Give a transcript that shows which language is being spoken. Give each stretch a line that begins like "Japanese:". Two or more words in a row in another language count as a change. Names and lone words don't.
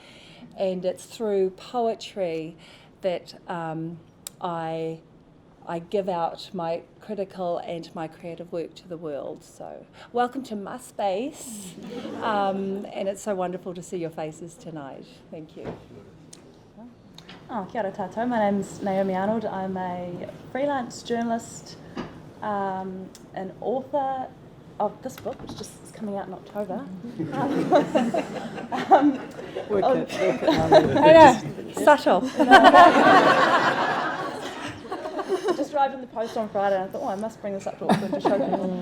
English: And it's through poetry that I give out my critical and my creative work to the world. So welcome to my space, and it's so wonderful to see your faces tonight. Thank you.
Māori: Kia ora tātou.
English: My name's Naomi Arnold. I'm a freelance journalist, an author of this book, which just is coming out in October. Work it. I know, subtle. I just arrived in the post on Friday, and I thought, I must bring this up to Auckland to show people.